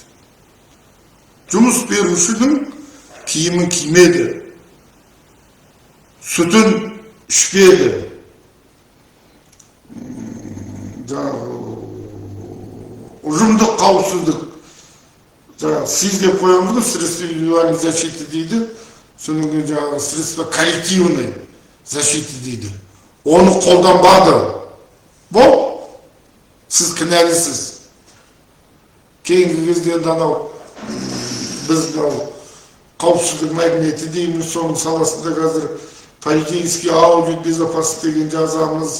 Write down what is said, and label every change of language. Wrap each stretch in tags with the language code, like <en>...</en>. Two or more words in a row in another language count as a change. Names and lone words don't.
<kk>Жұмыс берушінің киімін кимеді, сүтін ішпеді, ұжымдық қауіпсіздік, сіз деп қоямыз ғой,</kk> <ru>средства индивидуальной защиты</ru> <kk>дейді, содан кейін</kk> <ru>средства коллективной защиты дейді.</ru> <kk>Оны қолданбады. Бұл сіз кінәлісіз. Кейінгі кезде анау біз қауіпсіздік мәдениеті дейміз, соның саласында қазір</kk> <ru>полицейский аудит безопасности</ru> <kk>деген жазамыз.</kk>